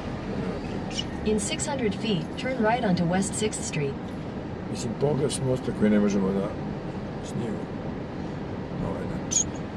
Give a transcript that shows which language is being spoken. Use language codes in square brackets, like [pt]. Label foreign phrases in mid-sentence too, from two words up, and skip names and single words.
[en] In 600 feet, turn right onto West 6th Street. [sr] Mislim, pogledaš mosta koji ne možemo da snimamo na ovaj način.